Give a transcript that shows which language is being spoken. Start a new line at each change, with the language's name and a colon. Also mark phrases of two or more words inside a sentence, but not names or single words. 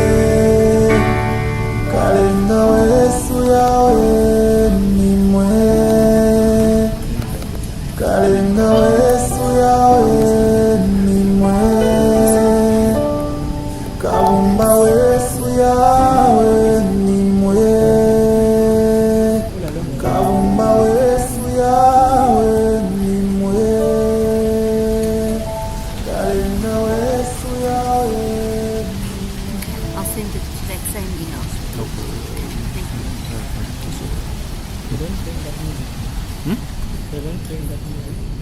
Bemba: kalenga wesu yawe nimwe kalenga wesu yawe nimwe kabumba wesu yawe nimwe kabumba wesu yawe nimwe kalenga wesu yawe.
English: I'll send it to that same email. Thank you. You don't bring that music. You don't bring that music.